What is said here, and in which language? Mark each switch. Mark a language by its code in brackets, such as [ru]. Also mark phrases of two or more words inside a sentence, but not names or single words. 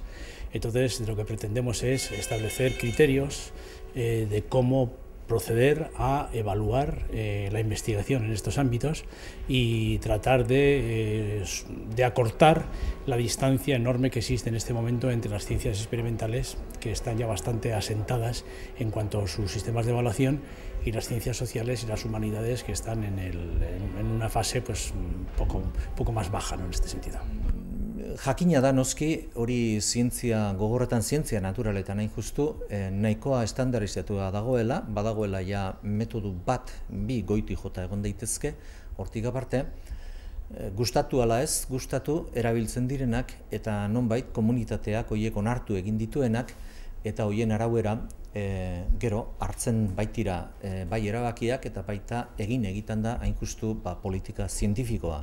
[es] Entonces, lo que pretendemos es establecer criterios de cómo proceder a evaluar la investigación en estos ámbitos y tratar de acortar la distancia enorme que existe en este momento entre las ciencias experimentales, que están ya bastante asentadas en cuanto a sus sistemas de evaluación, y las ciencias sociales y las humanidades, que están en una fase pues un poco más baja, ¿no?, en este sentido. [eu] Jakina da noski, hori zientzia gogorretan, zientzia naturaletan hain justu, nahikoa estandarizatua dagoela, badagoela ja metodu bat, bi goiti jota egon daitezke, hortik aparte, gustatu ala ez, gustatu erabiltzen direnak eta nonbait komunitateak horiek onartu egin dituenak eta hoien arauera gero hartzen baitira bai erabakiak eta baita egiten da hain justu politika zientifikoa.